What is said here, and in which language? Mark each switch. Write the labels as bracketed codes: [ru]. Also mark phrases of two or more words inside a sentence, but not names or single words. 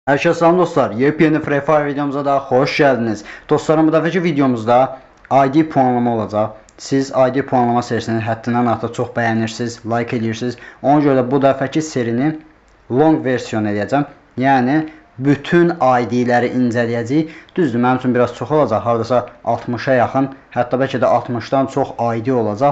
[tr] Herkese selam dostlar. Yepyeni Free Fire videomuza da hoş geldiniz. [az] Dostlarım, bu dəfəki videomuzda ID puanlama olacaq. Siz ID puanlama serisini həddindən artıq çox bəyənirsiniz, like edirsiniz. Ona görə bu dəfəki serini long versiyon edəcəm. Yəni bütün ID-ləri incələyəcəyik. Düzdür, mənim üçün biraz çox olacaq. Hardasa 60-a yaxın, hətta bəlkə də 60-dan çox ID olacaq.